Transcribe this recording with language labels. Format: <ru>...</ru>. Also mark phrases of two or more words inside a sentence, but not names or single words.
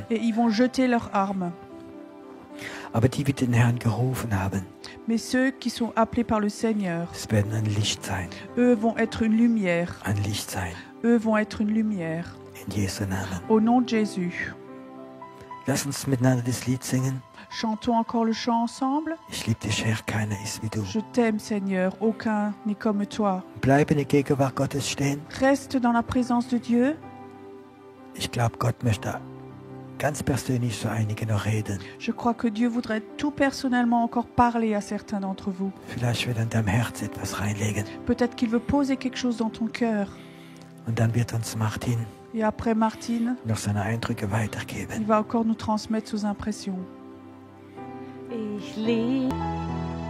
<fr>Et ils vont jeter leurs armes.</fr> <de>Aber die, die den Herrn gerufen haben,</de> <fr>Mais ceux qui sont appelés par le Seigneur,</fr> <de>es werden ein Licht sein.</de> <fr>eux vont être une lumière.</fr> <de>Ein Licht sein.</de> <fr>Eux vont être une lumière.</fr> <de>In Jesu Namen.</de> <fr>Au nom de Jésus.</fr> <de>Lass uns miteinander das Lied singen.</de> <fr>Chantons encore le chant ensemble.</fr> <de>Ich liebe dich, Herr, keiner ist wie du.</de> <fr>Je t'aime, Seigneur, aucun n'est comme toi.</fr> <de>Bleib in der Gegenwart Gottes stehen.</de> <fr>Reste dans la présence de Dieu.</fr> <de>Ich glaube, Gott möchte ganz persönlich zu einigen noch reden.</de> <fr>Je crois que Dieu voudrait tout personnellement encore parler à certains d'entre vous.</fr> <de>Vielleicht will er in deinem Herz etwas reinlegen.</de> <fr>Peut-être qu'il veut poser quelque chose dans ton cœur.</fr> <de>Und dann wird uns Martin</de> <fr>Et après Martine,</fr> <de>noch seine Eindrücke</de> <fr>il</fr> <de>weitergeben.</de> <fr>va encore nous transmettre ses impressions.</fr> <de>Ich liebe</de>